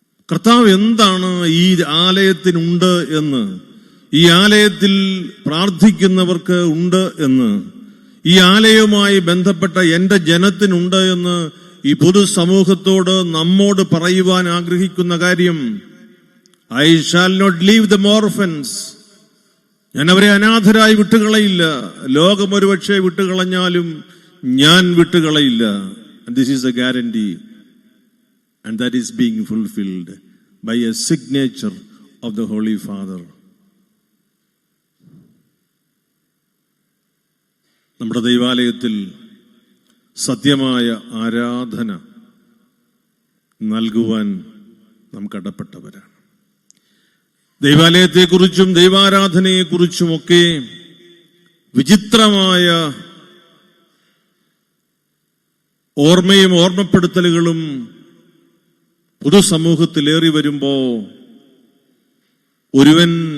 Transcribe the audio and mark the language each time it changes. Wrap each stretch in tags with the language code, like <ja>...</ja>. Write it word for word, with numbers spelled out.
<ml>കർത്താവ് എന്താണ് ഈ ആലയത്തിനുണ്ട് എന്ന്, ഈ ആലയത്തിൽ പ്രാർത്ഥിക്കുന്നവർക്ക് ഉണ്ട് എന്ന്, ഈ ആലയവുമായി ബന്ധപ്പെട്ട എന്റെ ജനത്തിനുണ്ട് എന്ന് ഈ പൊതുസമൂഹത്തോട് നമ്മോട് പറയുവാൻ ആഗ്രഹിക്കുന്ന കാര്യം,</ml> <en>I shall not leave them orphans,</en> <ml>ഞാൻ അവരെ അനാഥരായി വിട്ടുകളയില്ല. ലോകം ഒരുപക്ഷെ വിട്ടുകളഞ്ഞാലും ഞാൻ വിട്ടുകളയില്ല.</ml> <en>And this is a guarantee. And that is being fulfilled by a signature of the Holy Father.</en> <ml>നമ്മുടെ ദൈവാലയത്തിൽ സത്യമായ ആരാധന നൽകുവാൻ നാം കടപ്പെട്ടവരാണ്. ദൈവാലയത്തെക്കുറിച്ചും ദൈവാരാധനയെക്കുറിച്ചുമൊക്കെ വിചിത്രമായ ഓർമ്മയും ഓർമ്മപ്പെടുത്തലുകളും പൊതുസമൂഹത്തിലേറി വരുമ്പോൾ ഒരുവൻ</ml>